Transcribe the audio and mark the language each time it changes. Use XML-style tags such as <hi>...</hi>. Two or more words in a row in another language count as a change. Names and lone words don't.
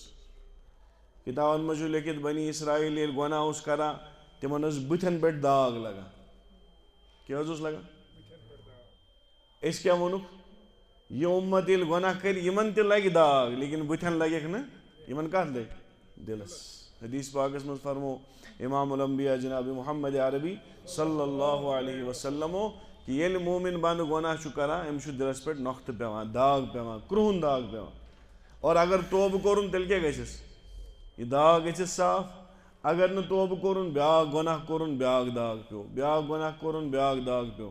<ks>کِتابن منٛز چھُ لیکھِتھ بنی اسرایٖل ییٚلہِ گۄناہ اوس کران تِمن ٲس بٕتھٮ۪ن پٮ۪ٹھ داغ لگان. کیٛاہ حظ اوس لگان؟ أسۍ کیٛاہ ووٚنُکھ؟ یہِ اُمت ییٚلہِ گۄناہ کرِ یِمن تہِ لگہِ داغ لیکن بٕتھٮ۪ن لگٮ۪کھ نہٕ, یِمن کتھ لگہِ؟ دِلس. حدیث پاکس منٛز فرمو</ks> <ar>امام الانبیاء</ar> <ks>جناب محمد عربی</ks> <ar>صلی اللہ علیہ وسلمو</ar> <ks>کہ ییٚلہِ مومن بنٛدٕ گۄناہ چھُ کران أمِس چھُ دِلس پٮ۪ٹھ نۄقطہٕ پیوان, داغ پیوان, کرٛہُن داغ پیوان. اور اگر توبہٕ کوٚرُن تیٚلہِ کیٛاہ گژھٮ۪س؟ یہِ داغ گژھٮ۪س صاف. اگر نہٕ توبہٕ کوٚرُن بیٛاکھ گۄناہ کوٚرُن بیٛاکھ داغ پیوٚو, بیٛاکھ گۄناہ کوٚرُن بیٛاکھ داغ پیوٚو.</ks>